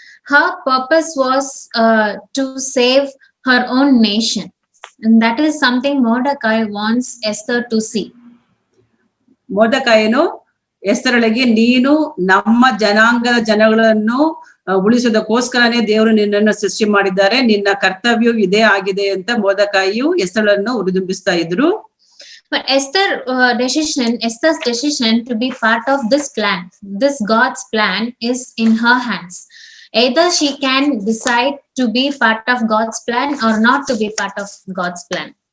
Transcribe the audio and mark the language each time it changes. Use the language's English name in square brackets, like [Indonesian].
[English] Her purpose was to save her own nation. And that is something Mordecai wants Esther to see. [Kannada] ಮೊರ್ದೆಕೈನು ಎಸ್ತರಳಿಗೆ, ನೀನು ನಮ್ಮ ಜನಾಂಗದ ಜನಗಳನ್ನು ಉಳಿಸೋದಕ್ಕೋಸ್ಕರನೇ ದೇವರು ನಿನ್ನನ್ನು ಸೃಷ್ಟಿ ಮಾಡಿದ್ದಾರೆ. ನಿನ್ನ ಕರ್ತವ್ಯವು ಇದೇ ಆಗಿದೆ ಅಂತ ಮೊರ್ದೆಕೈಯು ಎಸ್ತರಳನ್ನು ಉರಿದುಂಬಿಸ್ತಾ ಇದ್ರು. [English] But Esther's decision to be part of this plan, this God's plan, is in her hands. Either she can decide to be part of God's plan or not to be part of God's plan.